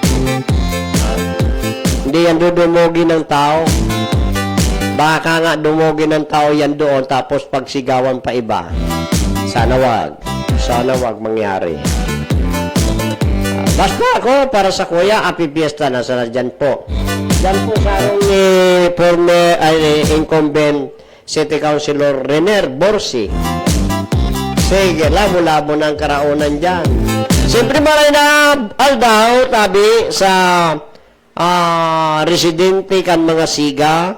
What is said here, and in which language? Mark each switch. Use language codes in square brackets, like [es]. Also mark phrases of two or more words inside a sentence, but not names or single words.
[tl] Hindi yan dudumugi ng tao. Baka nga dumugi ng tao yan doon, tapos pagsigawan pa iba. Sana wag mangyari. Basta ako, para sa kuya, [en] happy fiesta [tl] na sana dyan po. Dyan po sa former incumbent City Councilor Rener Borsi. [bik] Sige, labo-labo ng karaunan dyan. Siyempre maray na aldaw, tabi sa residente kan mga Siga.